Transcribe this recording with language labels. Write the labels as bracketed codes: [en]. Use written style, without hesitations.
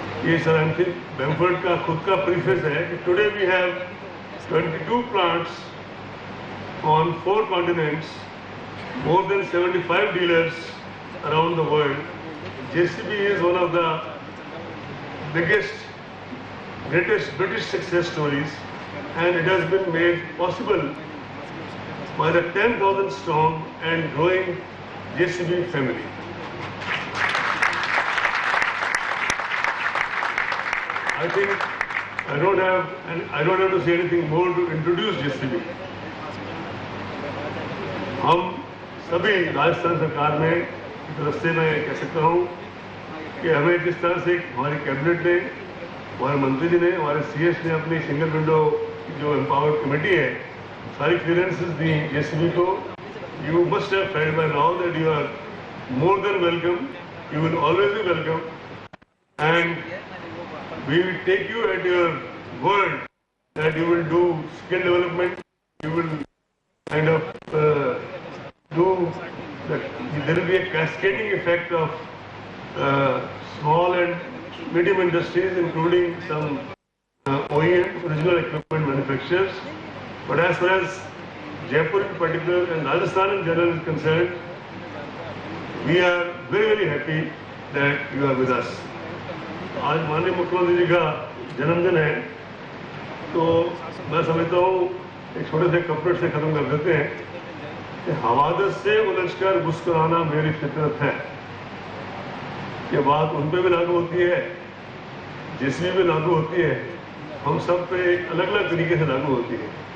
[hi] ये सर बेमफोर्ड का खुद का प्रीफेस है कि [en] Today we have 22 plants on 4 continents, more than 75 dealers around the world. JCB is one of the biggest, greatest British success stories, and it has been made possible by the 10,000 strong and growing JCB family. I think I don't have to say anything more to introduce JCB. [hi] हम सभी राजस्थान सरकार में इस रास्ते में कह सकता हूँ कि हमें जिस तरह से हमारी कैबिनेट ने, हमारे मंत्री जी ने, हमारे सीएस ने अपनी सिंगल विंडो जो एम्पावर्ड कमेटी है सारी क्लियरेंसेस दी जेसीबी को, [en] You must have felt by now that you are more than welcome, you will always be welcome, and we will take you at your word that you will do skill development, you will kind of do that. There will be a cascading effect of small and medium industries, including some OEM, original equipment manufacturers. But as far as Jaipur in particular and Rajasthan in general is concerned, we are very, very happy that you are with us. [hi] आज माननीय मुख्यमंत्री जी का जन्मदिन है, तो मैं समझता हूँ एक छोटे से कपड़े से खत्म कर देते हैं। हवादत से उलझकर मुस्कुराना मेरी फितरत है, ये बात उन पे भी लागू होती है, जिसमें भी लागू होती है, हम सब पे एक अलग अलग तरीके से लागू होती है।